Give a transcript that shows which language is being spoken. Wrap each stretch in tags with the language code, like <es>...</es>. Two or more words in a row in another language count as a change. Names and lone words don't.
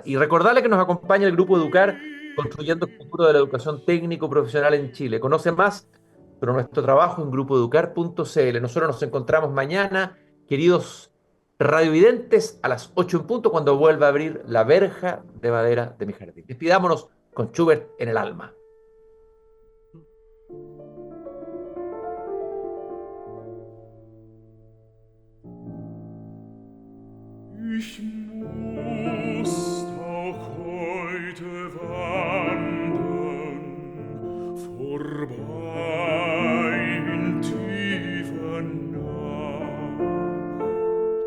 <es>Y recordarle que nos acompaña el Grupo Educar, construyendo el futuro de la educación técnico-profesional en Chile. Conoce más sobre nuestro trabajo en grupoeducar.cl. Nosotros nos encontramos mañana, queridos radiovidentes, a las 8 en punto, cuando vuelva a abrir la verja de madera de mi jardín. Despidámonos con Schubert en el alma.</es> <de>Ich muss auch heute wandern, vorbei in tiefer Nacht.</de>